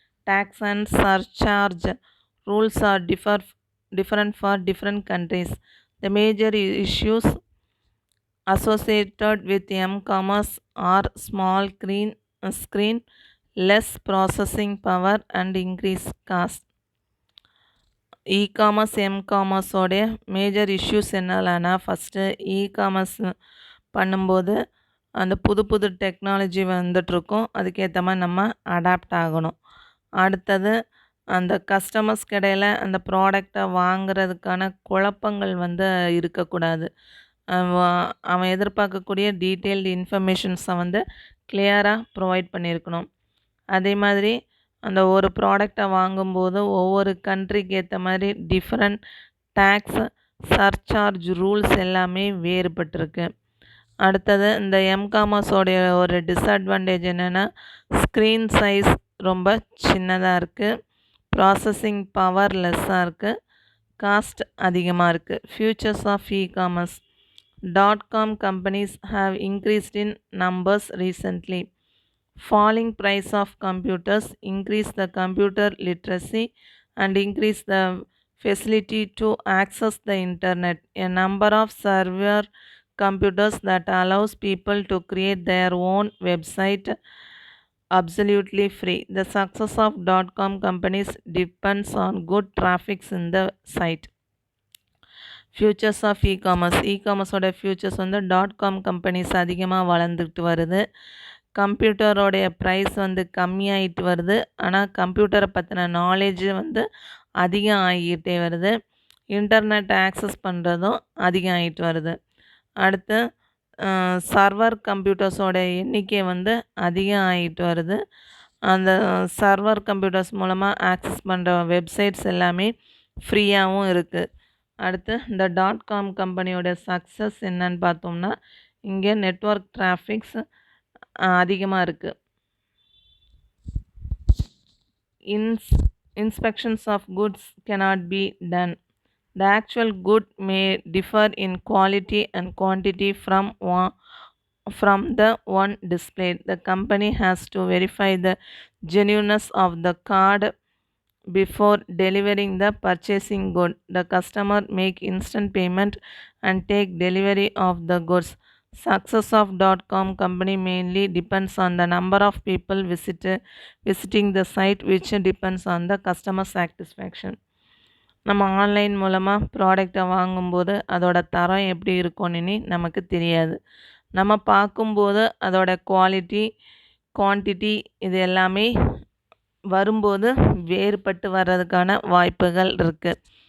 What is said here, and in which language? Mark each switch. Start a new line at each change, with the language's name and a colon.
English: Tax and surcharge rules are different for different countries. The major issues associated with m-commerce are small screen, less processing power and increased cost.
Tamil: E-commerce எம்-காமர்ஸோடைய major issues என்னலான்னா, first e-commerce பண்ணும்போது அந்த புது technology வந்துட்ருக்கும், அதுக்கேற்ற மாதிரி நம்ம adapt ஆகணும். அடுத்தது அந்த customers இடையில அந்த ப்ராடக்டை வாங்குறதுக்கான குழப்பங்கள் வந்து இருக்கக்கூடாது. அவன் எதிர்பார்க்கக்கூடிய டீட்டெயில்டு இன்ஃபர்மேஷன்ஸை வந்து கிளியராக ப்ரொவைட் பண்ணியிருக்கணும். அதே மாதிரி அந்த ஒரு ப்ராடக்டை வாங்கும்போது ஒவ்வொரு கண்ட்ரிக்கு ஏற்ற மாதிரி டிஃப்ரெண்ட் டேக்ஸ் சர்சார்ஜ் ரூல்ஸ் எல்லாமே வேறுபட்டிருக்கு. அடுத்தது இந்த எம்காமர்ஸோடைய ஒரு டிஸ்அட்வான்டேஜ் என்னென்னா ஸ்க்ரீன் சைஸ் ரொம்ப சின்னதாக இருக்குது, ப்ராசஸிங் பவர் லெஸ்ஸாக இருக்குது, காஸ்ட் அதிகமாக இருக்குது.
English: Futures of e-commerce. .com companies have increased in numbers recently. Falling price of computers increase the computer literacy and increase the facility to access the internet. A number of server computers that allows people to create their own website absolutely free. The success of .com companies depends on good traffic in the site. Futures of இகாமர்ஸோட
Tamil: features வந்து .com companies அதிகமாக வளர்ந்துக்கிட்டு வருது. கம்ப்யூட்டரோடைய price வந்து கம்மியாகிட்டு வருது. ஆனால் கம்ப்யூட்டரை பற்றின knowledge வந்து அதிகம் ஆகிட்டே வருது. இன்டர்நெட் ஆக்சஸ் பண்ணுறதும் அதிகம் ஆகிட்டு வருது. அடுத்து சர்வர் கம்ப்யூட்டர்ஸோட எண்ணிக்கை வந்து அதிகம் ஆகிட்டு வருது. அந்த சர்வர் கம்ப்யூட்டர்ஸ் மூலமாக ஆக்சஸ் பண்ணுற வெப்சைட்ஸ் எல்லாமே ஃப்ரீயாகவும் இருக்குது. அடுத்து இந்த .com கம்பெனியோட சக்ஸஸ் என்னன்னு பார்த்தோம்னா இங்கே நெட்வொர்க் டிராஃபிக்ஸ் அதிகமாக இருக்குது.
English: Inspections of goods cannot be done. The actual good may differ in quality and quantity from the one displayed. The company has to verify the genuineness of the card before delivering the purchasing good. The customer make instant payment and take delivery of the goods. Success of .com company mainly depends on the number of people visiting the site, which depends on the customer satisfaction.
Tamil: நம்ம online மூலமாக ப்ராடக்டை வாங்கும்போது அதோட தரம் எப்படி இருக்கும்னு நமக்கு தெரியாது. நம்ம பார்க்கும்போது அதோட குவாலிட்டி குவான்டிட்டி இது எல்லாமே வரும்போது வேறுபட்டு வர்றதுக்கான வாய்ப்புகள் இருக்குது.